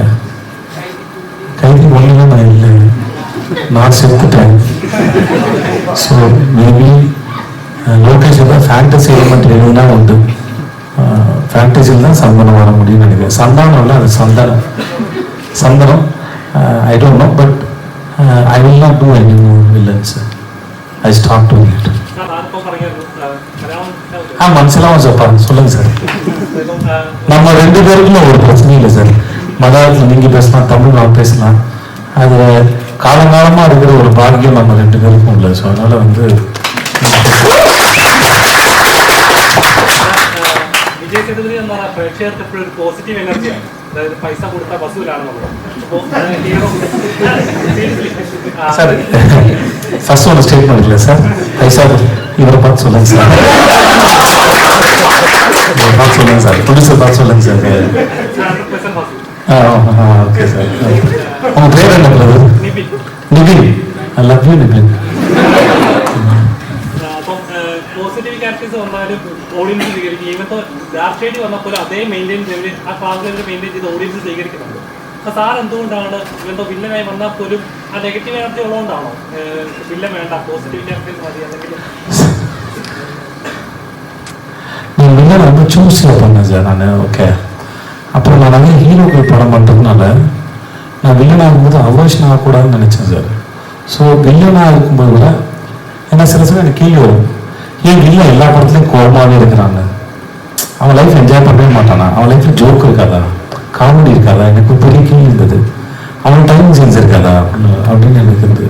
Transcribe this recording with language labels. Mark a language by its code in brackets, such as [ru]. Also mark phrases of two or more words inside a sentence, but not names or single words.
[ta] கைதி ஒன்றுமே நான் இல்லை, நான் செத்துட்டேன். [en] so maybe [ta] லோகேஷ் தான் [en] fantasy element [ta] எதுனா உண்டு. ஃபேண்டசியில் தான் சந்தனம் வர முடியும்னு நினைக்கிறேன். சந்தானம் இல்லை, அது சந்தனம். [en] I don't know, but I will not do any more villains. I stop doing it. [ta] மனசெல்லாம் சார் சொல்லுங்க சார். நம்ம 2 பேருக்குள்ள ஒரு பிரச்சனையும் இல்லை சார். மலையாளத்தில் நீங்கள் பேசலாம், தமிழ் நான் பேசலாம். அது காலங்காலமாக இருக்கிற ஒரு பாக்கியம் நம்ம 2 பேருக்கும் இல்லை. ஸோ அதனால் வந்து [ml] വിജയ് സേതുപതി എന്ന് പറഞ്ഞാൽ പ്രേക്ഷകർക്ക് എപ്പോഴും ഒരു പോസിറ്റീവ് എനർജിയാണ്. അതായത് പൈസ കൊടുത്താൽ വസൂലാണെന്നുള്ളത്. [ta] சார் ஃபர்ஸ்ட் ஒன்று ஸ்டேட்மெண்ட் இல்லை சார். பைசா இவரை பார்த்து சொல்லுங்க சார். பார்த்து சொல்லுங்க சார். ப்ரொடியூசர் பார்த்து சொல்லுங்க சார். ஓகே சார். உங்கள் பேர் என்ன பிரதர்? நிபின். [en] I love you [ta] நிபின். [ml] അപ്പം [en] positive characters [ml] വന്നാലും ഓഡിയൻസ് സ്വീകരിക്കും. ഇവത്തെ [en] dark shade [ml] വന്നപ്പോൾ അതേ മെയിൻറ്റെയിൻ ലെവലിൽ ആ ക്ലാസ് ലെവലിൽ മെയിൻറ്റെയിൻ ചെയ്ത് ഓഡിയൻസ് സ്വീകരിക്കുന്നുണ്ട്. അപ്പോൾ സാർ എന്തുകൊണ്ടാണ് ഇവന്തോ വില്ലനായി വന്നാൽ പോലും ആ [en] negative energy [ml] ഉള്ളതുകൊണ്ടാണോ വില്ലൻ വേണ്ട [en] positive characters [ml] മതി അല്ലെങ്കിൽ [ta] நான் வில்லனை வந்து சூஸில் பண்ணேன் சார் நான். ஓகே, அப்புறம் நான் நிறைய ஹீரோக்கள் படம் பண்ணுறதுனால நான் வில்லனாக இருக்கும்போது அவர்ஷன் ஆகக்கூடாதுன்னு நினச்சேன் சார். ஸோ வில்லனாக இருக்கும்போது கூட ஏன்னா சில சமயம் எனக்கு கீழே வரும், ஏன் வில்லன் எல்லா படத்துலையும் கோபமாகவே இருக்கிறாங்க, அவன் [en] life enjoy [ta] பண்ணவே மாட்டானா, அவன் லைஃப்பில் ஜோக் இருக்காதா, காமெடி இருக்காதா, எனக்கு ஒரு பெரிய கீழ் இருந்தது, அவன் [en] time sense [ta] இருக்காதா அப்படின்னு எனக்கு இருந்தது.